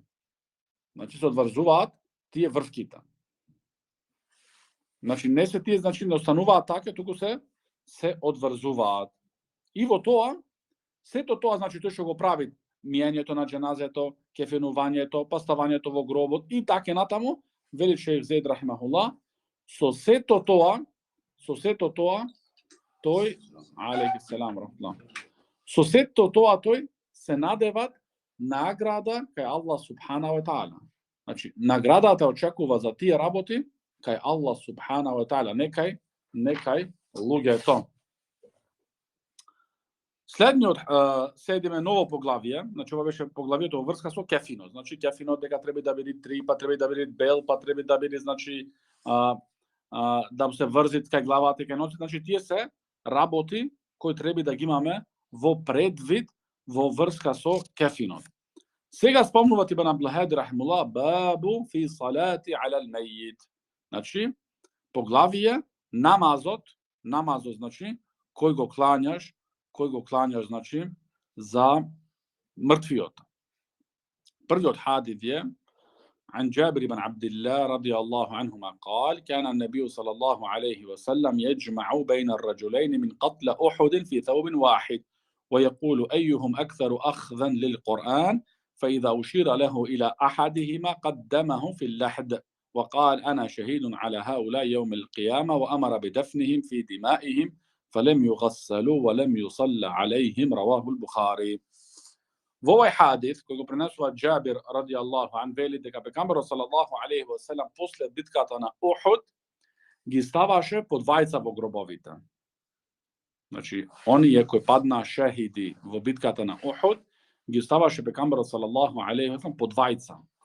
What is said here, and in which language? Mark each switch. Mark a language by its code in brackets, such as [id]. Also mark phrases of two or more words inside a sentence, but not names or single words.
[mk] Значи, се одврзуваат тие врвките. Значи, не се тие, значи, не остануваат така, туку се одврзуваат. И во тоа, сето тоа, значи, тој што го прави миењето на џеназето, кефинувањето, поставањето во гробот и така натаму, вели шејх Зейд рахимахуллах, со сето тоа, тој, [ar] عليه السلام رحمة الله, [mk] со сето тоа тој се надеват награда кај Аллах [ar] سبحانه وتعالى. [mk] Значи, наградата очекува за тие работи кај Аллах [ar] سبحانه وتعالى, [mk] не кај луѓето. Следниот седиме ново поглавие, значи ова беше поглавието во врска со кефинот. Значи кефинот дека треба да биде три, па треба да биде бел, па треба да биде, значи да му се врзит кај главата и кај ноците, значи тие се работи кои треба да ги имаме во предвид во врска со кефинот. Сега спомнуват [ar] Ибн Абдул-Хади рахимуллах باب في صلاة على الميت. [mk] Значи поглавие намазот значи кој го клањаш значи за мртвиот. [ar] Првиот хадис е عن جابر بن عبد الله رضي الله عنهما قال كان النبي صلى الله عليه وسلم يجمع بين الرجلين من قتل أحد في ثوب واحد ويقول أيهم أكثر أخذا للقرآن فإذا أشير له إلى أحدهما قدمه في اللحد وقال أنا شهيد على هؤلاء يوم القيامة وأمر بدفنهم في دمائهم فلم يغسلوا ولم يصلى عليهم رواه البخاري. [mk] Во овој хадис, кој го пренесува Джабир [ar] رضي الله عن, [mk] вели дека пегамберот [ar] صلى الله عليه وسلم [mk] после битката на Ухуд ги ставаше по двајца во гробовите. Значи, оние кои паднаа шехиди во битката на Ухуд, ги ставаше пегамберот [ar] صلى الله عليه وسلم [mk] по двајца.